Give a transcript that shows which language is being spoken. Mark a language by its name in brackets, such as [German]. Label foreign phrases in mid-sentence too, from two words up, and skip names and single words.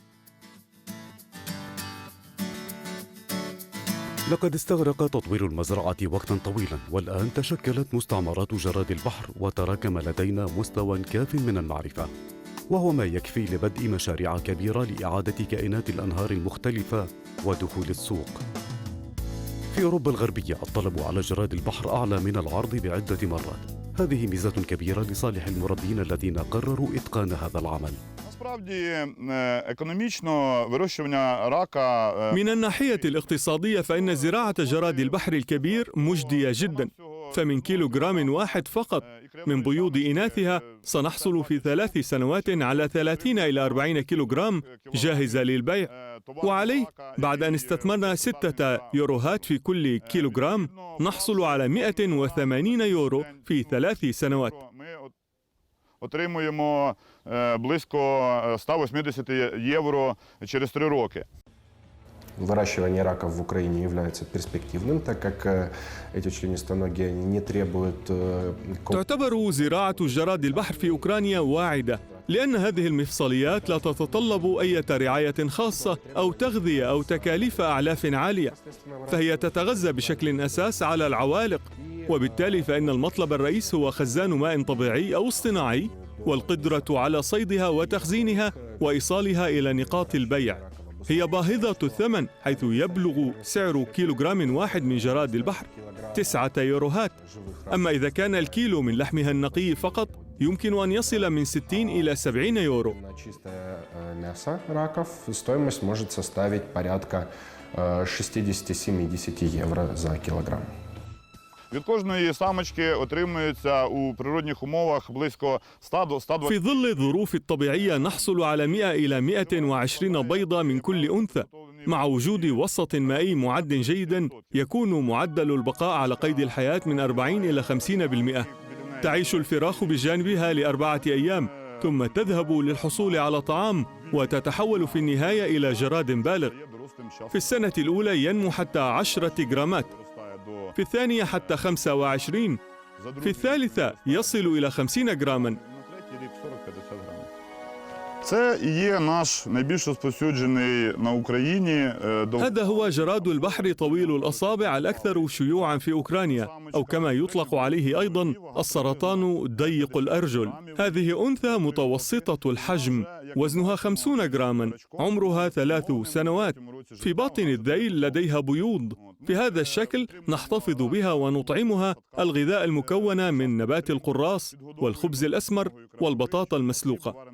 [Arabic] لقد استغرق تطوير المزرعة وقتا طويلا، والآن تشكلت مستعمرات جراد البحر وتراكم لدينا مستوى كاف من المعرفة، وهو ما يكفي لبدء مشاريع كبيرة لإعادة كائنات الأنهار المختلفة ودخول السوق. في أوروبا الغربية الطلب على جراد البحر أعلى من العرض بعدة مرات. هذه ميزة كبيرة لصالح المربين الذين قرروا إتقان هذا العمل. [Ukrainian] Насправді, економічно вирощування рака [Arabic] من الناحية الاقتصادية فإن زراعة جراد البحر الكبير مجدية جدا، فمن كيلوغرام واحد فقط من بيوض إناثها سنحصل في 3 سنوات على 30 إلى 40 كيلوغرام جاهزة للبيع، وعليه بعد أن استثمرنا 6 يوروهات في كل كيلوغرام نحصل على 180 يورو في 3 سنوات. [Ukrainian] отримуємо близько 180 євро через 3 роки. [Russian] Выращивание раков в Украине является перспективным, так как эти членистоногие не требуют... [Arabic] تعتبر زراعة جراد البحر في أوكرانيا واعدة، لأن هذه المفصليات لا تتطلب أي رعاية خاصة أو تغذية أو تكاليف أعلاف عالية، فهي تتغذى بشكل أساس على العوالق، وبالتالي فإن المطلب الرئيس هو خزان ماء طبيعي أو اصطناعي، والقدرة على صيدها وتخزينها وإيصالها إلى نقاط البيع. هي باهظة الثمن، حيث يبلغ سعر كيلوغرام واحد من جراد البحر 9 يوروهات. أما إذا كان الكيلو من لحمها النقي فقط يمكن أن يصل من 60 إلى 70 يورو. [Russian] Мясо раков, стоимость может составить порядка 60-70 евро за килограмм. [Ukrainian] Від кожної самочки отримується у природних умовах близько 100 до 120. [Arabic] في ظل الظروف الطبيعية نحصل على 100 إلى 120 بيضة من كل أنثى. مع وجود وسط مائي معد جيدا يكون معدل البقاء على قيد الحياة من 40 إلى 50%. تعيش الفراخ بجانبها ل4 أيام، ثم تذهب للحصول على طعام وتتحول في النهاية إلى جراد بالغ. في السنة الأولى ينمو حتى 10 جرامات، في الثانية حتى 25، في الثالثة يصل إلى 50 جراما. [Ukrainian] Це і є наш найбільш розповсюджений на Україні. [Arabic] هذا هو جراد البحر طويل الأصابع الأكثر شيوعا في أوكرانيا، أو كما يطلق عليه أيضا السرطان ضيق الأرجل. هذه أنثى متوسطة الحجم، وزنها 50 جراما، عمرها 3 سنوات. في باطن الذيل لديها بيوض. في هذا الشكل نحتفظ بها ونطعمها الغذاء المكون من نبات القراص والخبز الأسمر والبطاطا المسلوقة.